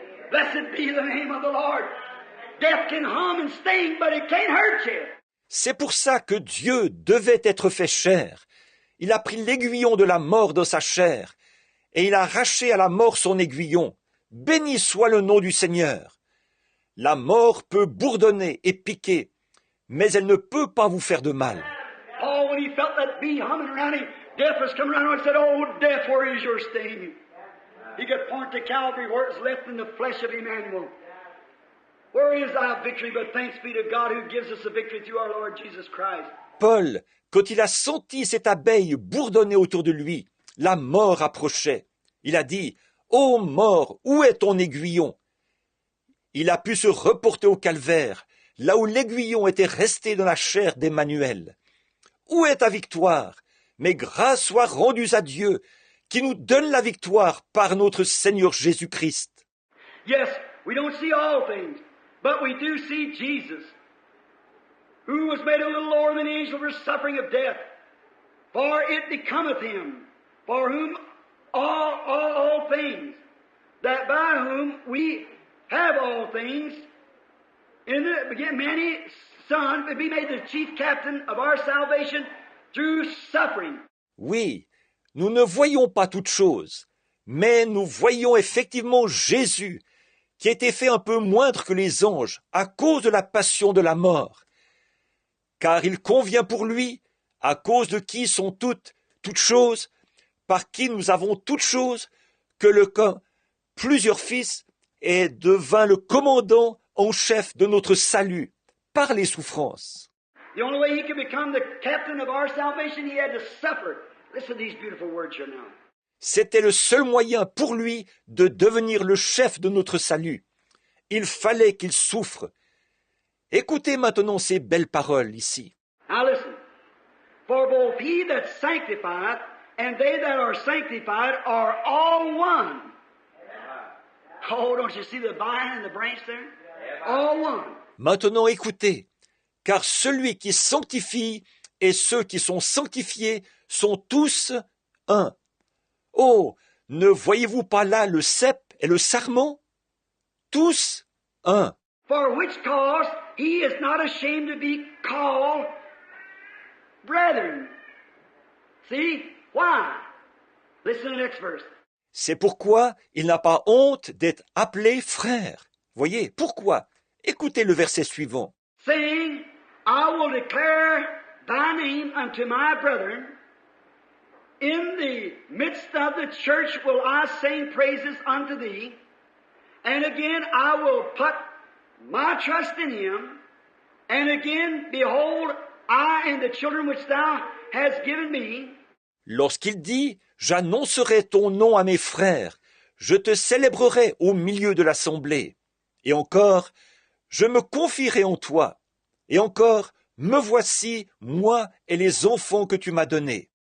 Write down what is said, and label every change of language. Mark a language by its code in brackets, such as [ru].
[en] Blessed be the name of the Lord. Death can hum and sting, but it can't hurt you. [fr] C'est pour ça que Dieu devait être fait chair. Il a pris l'aiguillon de la mort dans sa chair, et il a arraché à la mort son aiguillon. Béni soit le nom du Seigneur. La mort peut bourdonner et piquer, mais elle ne peut pas vous faire de mal. [en] Oh, when he felt that bee humming around him, death was coming around him and said, "Oh, death, where is your sting?" He could point to Calvary where it's left in the flesh of Emmanuel. Where is thy victory? But thanks be to God who gives us the victory through our Lord Jesus Christ. [fr] Paul, quand il a senti cette abeille bourdonner autour de lui, la mort approchait. Il a dit, « Ô mort, où est ton aiguillon ?» Il a pu se reporter au calvaire, là où l'aiguillon était resté dans la chair d'Emmanuel. Où est ta victoire? Mais grâce soit rendue à Dieu, qui nous donne la victoire par notre Seigneur Jésus-Christ. [en] Yes, we don't see all things, but we do see Jesus, who was made a little lower than the angel for suffering of death. For it becometh him, for whom all things, that by whom we have all things, in the beginning, many Son, be made the chief captain of our salvation through suffering. [fr] Oui, nous ne voyons pas toutes choses, mais nous voyons effectivement Jésus, qui a été fait un peu moindre que les anges à cause de la passion de la mort. Car il convient pour lui, à cause de qui sont toutes choses, par qui nous avons toutes choses, que plusieurs fils et devint le commandant en chef de notre salut, par les souffrances. [en] The only way he could become the captain of our salvation, he had to suffer. Listen to these beautiful words here now. [fr] C'était le seul moyen pour lui de devenir le chef de notre salut. Il fallait qu'il souffre. Écoutez maintenant ces belles paroles ici. [en] Now listen. For both he that sanctifieth and they that are sanctified are all one. Oh, don't you see the vine and the branch there? All one. [fr] Maintenant écoutez, car celui qui sanctifie et ceux qui sont sanctifiés sont tous un. Oh, ne voyez-vous pas là le cep et le sarment? Tous un. [en] For which cause he is not ashamed to be called brethren. See? Why? Listen to the next verse. [fr] C'est pourquoi il n'a pas honte d'être appelé frère. Voyez, pourquoi? Écoutez le verset suivant. [en] Saying, I will declare thy name unto my brethren. In the midst of the church will I sing praises unto thee. And again I will put my trust in him. And again, behold, I and the children which thou hast given me. [fr] Lorsqu'il dit, j'annoncerai ton nom à mes frères, je te célébrerai au milieu de l'assemblée. Et encore, je me confierai en toi. Et encore, me voici, moi et les enfants que tu m'as donnés.